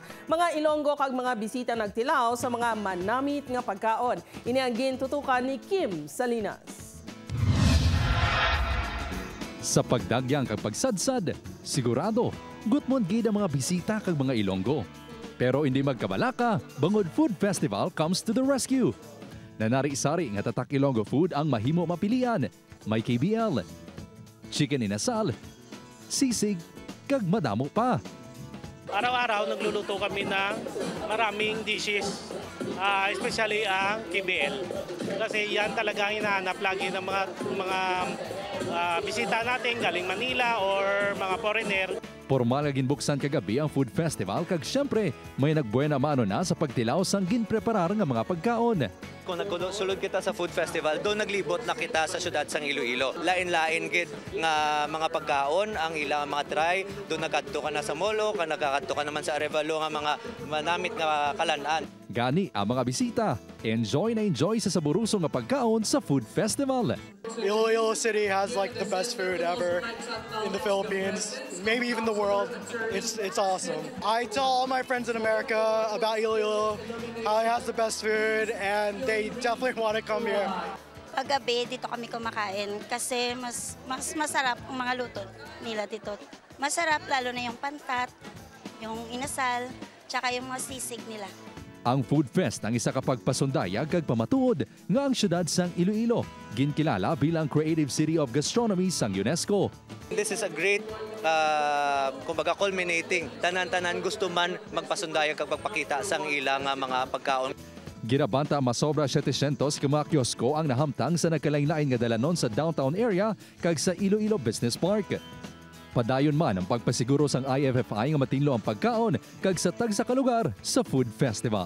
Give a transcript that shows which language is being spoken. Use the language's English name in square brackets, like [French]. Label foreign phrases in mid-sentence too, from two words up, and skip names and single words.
[Hiligaynon] Mga Ilonggo kag mga bisita nagtilaw sa mga manamit nga pagkaon. Ini ang gintutukan ni Kim Salinas. Sa pagdagyang kag pagsadsad, sigurado gutmon gid ang mga bisita kag mga Ilonggo. Pero hindi magkabalaka, bangod [English] food festival comes to the rescue. [Hiligaynon] Nanari-sari nga tatak Ilonggo food ang mahimo mapilian. May KBL, chicken inasal, sisig, kag madamo pa. [Filipino] Araw-araw nagluluto kami ng maraming dishes, especially ang KBL. Kasi yan talaga ang hinahanap lagi ng mga bisita natin galing Manila or mga foreigner. [Hiligaynon] Formal nga ginbuksan kagabi ang [English] food festival [Hiligaynon] kag syempre may nagbuena mano na sa pagtilaw sang ginpreparar nga mga pagkaon. Kung nagsulod kita sa [English] food festival, [Hiligaynon] doon naglibot na kita sa syudad sang Iloilo. Lain-lain gid nga mga pagkaon ang ilang mga try. Doon nagkadto ka na sa Molo, nagkadto ka naman sa Arevalo nga mga manamit nga kalanan. Gani ang mga bisita, enjoy na enjoy sa saburuso nga pagkaon sa [English] food festival. Iloilo City has like the best food ever in the Philippines, maybe even the world. It's awesome. I tell all my friends in America about Iloilo, how it has the best food, and they definitely want to come here. [Filipino] Paggabi dito kami kumakain kasi mas masarap ang mga luto nila dito. Masarap lalo na yung pantat, yung inasal, tsaka yung mga sisig nila. [Hiligaynon] Ang Food Fest ang isa ka pagpasundayag kag pamatuod nga ang syudad sang Iloilo ginkilala bilang Creative City of Gastronomy sang UNESCO. [English] This is a great kumbaga culminating. [Hiligaynon] Tanan-tanan gusto man magpasundayag kag pagpakita sang ilang mga pagkaon. Ginabanta masobra 700 ka mga kiosko ang nahamtang sa nagkalain-lain nga dalanon sa [English] downtown area [Hiligaynon] kag sa Iloilo Business Park. Padayon man ang pagpasiguro sang IFFI nga matinlo ang pagkaon kag sa tagsa ka lugar sa [English] food festival.